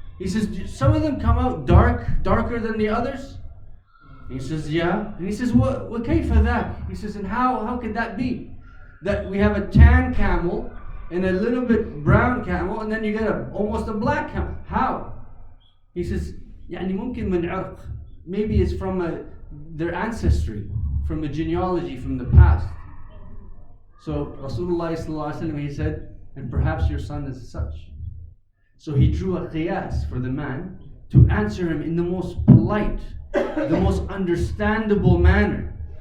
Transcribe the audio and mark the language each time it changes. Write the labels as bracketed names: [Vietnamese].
[English] He says, some of them come out darker than the others? He says, yeah. And he says, what kayfa that? He says, and how could that be? That we have a tan camel and a little bit brown camel, and then you get almost a black camel. How? He says, [Arabic] يعني ممكن من عرق. [English] Maybe it's from their ancestry, from the genealogy, from the past. So Rasulullah sallallahu alaihi wasallam, he said, and perhaps your son is such. So he drew a qiyas for the man to answer him in the most polite, the most understandable manner.